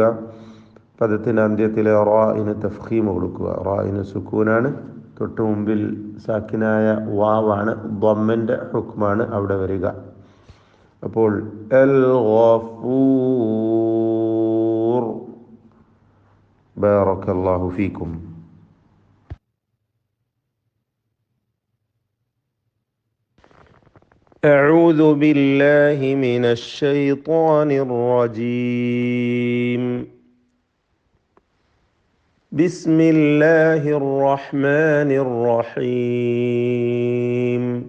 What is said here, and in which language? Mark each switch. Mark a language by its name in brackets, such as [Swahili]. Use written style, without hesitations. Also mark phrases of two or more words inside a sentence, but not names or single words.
[Malayalam] പദത്തിൻ്റെ അന്ത്യത്തിലെ റായിന് തഫ്ഖീം കൊടുക്കുക. റായിന് സുക്കൂനാണ്. തൊട്ട് മുമ്പിൽ സാക്കിനായ വാവാണ്, ദമ്മിൻ്റെ ഹുക്മാണ് അവിടെ വരിക. അപ്പോൾ അൽ ഗഫൂർ. [Arabic] بارك الله فيكم. أعوذ بالله من الشيطان الرجيم. بسم الله الرحمن الرحيم.